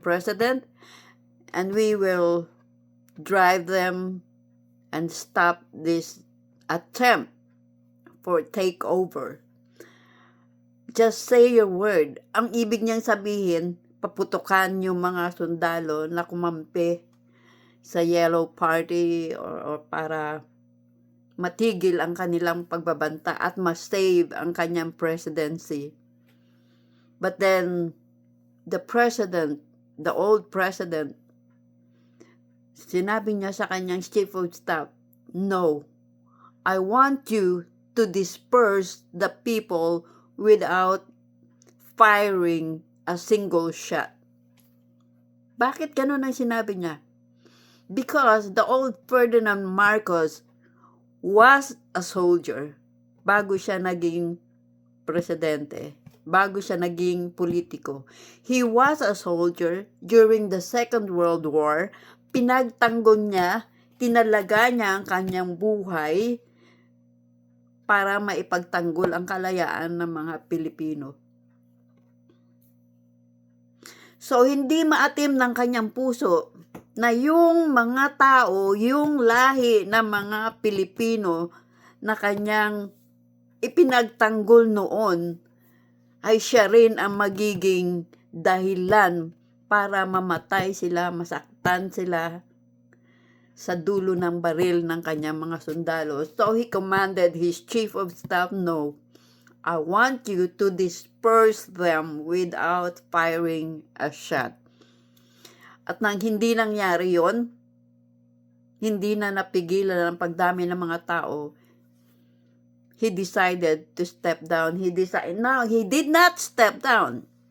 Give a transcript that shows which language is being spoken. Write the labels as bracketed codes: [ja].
[en] President, and we will drive them and stop this attempt for takeover. Just say your word. [tl] Ang ibig niyang sabihin, paputukan yung mga sundalo na kumampi sa Yellow Party or para matigil ang kanilang pagbabanta at ma-save ang kanyang presidency. [en] But then, the old president, [tl] sinabi niya sa kanyang [en] chief of staff, no, I want you to disperse the people without firing a single shot. [tl] Bakit ganun ang sinabi niya? [en] Because the old Ferdinand Marcos was a soldier [tl] bago siya naging presidente, bago siya naging politiko. [en] He was a soldier during the Second World War. [tl] Pinagtanggol niya, tinalaga niya ang kanyang buhay para maipagtanggol ang kalayaan ng mga Pilipino. So, hindi maatim ng kanyang puso na yung mga tao, yung lahi ng mga Pilipino na kanyang ipinagtanggol noon ay siya rin ang magiging dahilan para mamatay sila, masaktan sila sa dulo ng baril ng kanyang mga sundalo. [en] So he commanded his chief of staff, "No, I want you to disperse them without firing a shot." [tl] At nang hindi nangyari yon, hindi na napigilan ang pagdami ng mga tao, [en] he decided to step down. [tl] He did not step down.